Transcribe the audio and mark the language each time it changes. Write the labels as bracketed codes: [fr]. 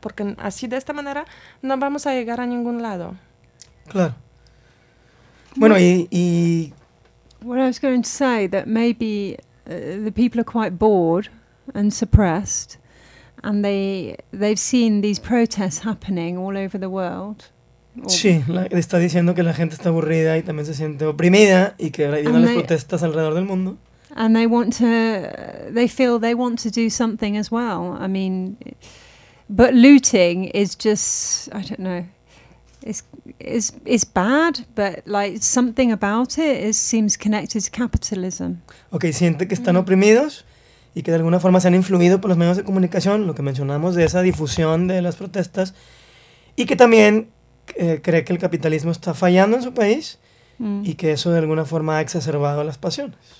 [es] Porque así, de esta manera, no vamos a llegar a ningún lado. Claro. Bueno, y [en] what I was going to say, that maybe the people are quite bored and suppressed, and they've seen these protests happening all over the world. [es] Sí, está diciendo que la gente está aburrida y también se siente oprimida y que vienen las protestas alrededor del mundo. [en] And they want to, they feel they want to do something as well. I mean, but looting is just, I don't know, it's bad, but like something about it is, seems connected to capitalism. [es] Okay, siente que están oprimidos y que de alguna forma se han influido por los medios de comunicación, lo que mencionamos de esa difusión de las protestas, y que también cree que el capitalismo está fallando en su país y que eso de alguna forma ha exacerbado las pasiones.